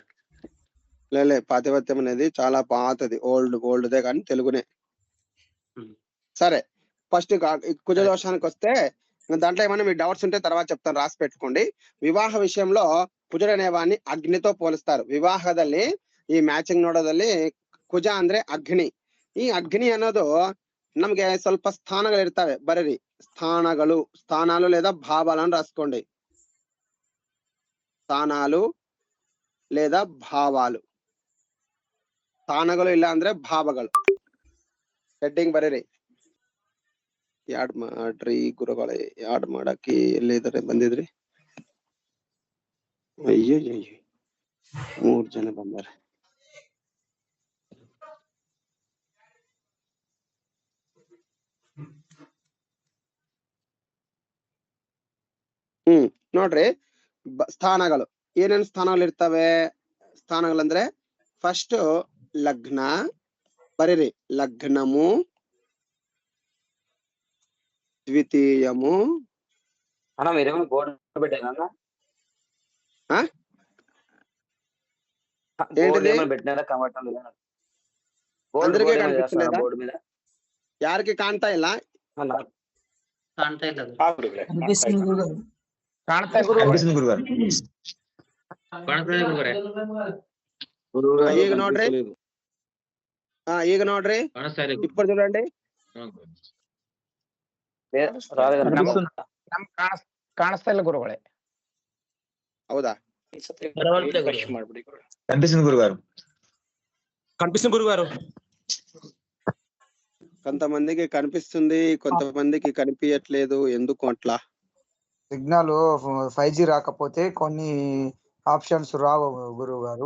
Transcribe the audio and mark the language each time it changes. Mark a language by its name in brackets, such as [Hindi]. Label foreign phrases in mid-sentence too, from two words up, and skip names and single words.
[Telugu] లే పాతివ్రత్యం అనేది చాలా పాతది, ఓల్డ్దే కానీ తెలుగునే. సరే, ఫస్ట్ కుజ దోషానికి వస్తే దాంట్లో ఏమైనా మీ డౌట్స్ ఉంటే తర్వాత చెప్తాను, రాసి పెట్టుకోండి. ವಿವಾಹ విషయంలో ಕುಜುಡು అనేవాడిని ಅಗ್ನಿతో పోలుస్తారు. [Kannada] ವಿವಾಹದಲ್ಲಿ ಈ ಮ್ಯಾಚಿಂಗ್ ನೋಡೋದಲ್ಲಿ ಕುಜ ಅಂದ್ರೆ ಅಗ್ನಿ. ಈ ಅಗ್ನಿ ಅನ್ನೋದು ನಮ್ಗೆ ಸ್ವಲ್ಪ ಸ್ಥಾನಗಳು ಇರ್ತವೆ. [Telugu] ಬರೀರಿ ಸ್ಥಾನಾలు లేదా భావాలను రాసుకోండి. స్థానాలు లేదా ಭಾವಾలు. [Kannada] ಸ್ಥಾನಗಳು ಇಲ್ಲ ಅಂದ್ರೆ ಭಾವಗಳು. ಹೆಡ್ಡಿಂಗ್ ಬರೀರಿ. ಯಾಡ್ ಮಾಡ್ರಿ ಗುರುಗಳೇ, ಯಾಡ್ ಮಾಡಕ್ಕೆ ಎಲ್ಲಿದ್ದಾರೆ ಬಂದಿದ್ರಿ? ಅಯ್ಯೋ 3 ಜನ ಬಂದಾರೆ. ನೋಡ್ರಿ, ಸ್ಥಾನಗಳು ಏನೇನು ಸ್ಥಾನಗಳು ಇರ್ತವೆ. ಸ್ಥಾನಗಳಂದ್ರೆ ಫಸ್ಟ್ ಲಗ್ನ ಬರೀರಿ. [Telugu] ಲಗ್ನము, ద్వితీయము. అన్న మీరేమో బోర్డు పెట్టారా? ఏంటిది పెట్టినారా? కనబడటం లేదా? అందరికీ కనిపిస్తలేదా? బోర్డు మీద యారికి కాంతా ఇలా [Kannada] ಈಗ ನೋಡ್ರಿ, ಈಗ ನೋಡ್ರಿ, [Telugu] ఇప్పుడు చూడండి. [Kannada] ಕಾಣಿಸ್ತಾ ಇಲ್ಲ ಗುರುಗಳೇ. ಹೌದಾ? [Telugu] కనిపిస్తుంది గురుగారు. కనిపిస్తుంది గురుగారు. కొంతమందికి కనిపిస్తుంది, కొంతమందికి కనిపించట్లేదు. ఎందుకు అట్లా? సిగ్నల్ 5G రాకపోతే కొన్ని ఆప్షన్స్ రావు గురువు గారు.